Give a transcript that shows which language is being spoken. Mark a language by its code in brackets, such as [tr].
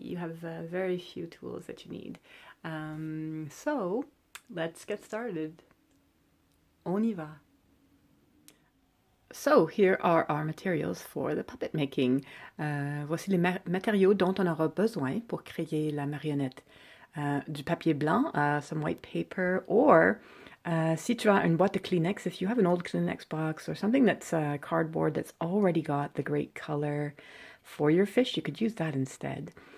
[en] You have very few tools that you need. So, let's get started. [fr] On y va. [en] So, here are our materials for the puppet making. [fr] Voici les matériaux dont on aura besoin pour créer la marionnette. Du papier blanc, [en] some white paper, or [fr] si tu as une boîte de Kleenex, [en] if you have an old Kleenex box or something that's cardboard that's already got the great color for your fish, you could use that instead.